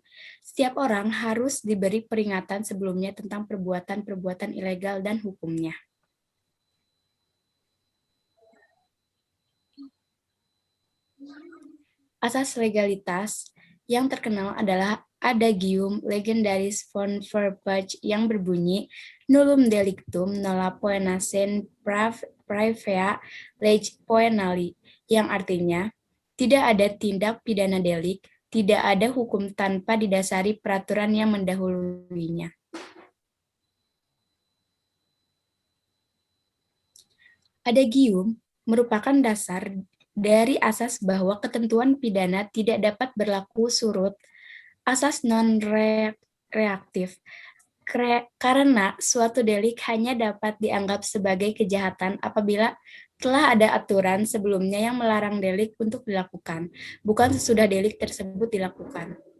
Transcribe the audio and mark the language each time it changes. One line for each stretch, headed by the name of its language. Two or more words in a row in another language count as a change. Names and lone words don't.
Indonesian: Setiap orang harus diberi peringatan sebelumnya tentang perbuatan-perbuatan ilegal dan hukumnya. Asas legalitas yang terkenal adalah Adagium Legendaris von Verbach yang berbunyi
Latin: nullum delictum nolla poena sine praevia lege poenali,
Indonesian: yang artinya tidak ada tindak pidana delik, tidak ada hukum tanpa didasari peraturan yang mendahuluinya. Adagium merupakan dasar dari asas bahwa ketentuan pidana tidak dapat berlaku surut, asas non-reaktif, karena suatu delik hanya dapat dianggap sebagai kejahatan apabila telah ada aturan sebelumnya yang melarang delik untuk dilakukan, bukan sesudah delik tersebut dilakukan.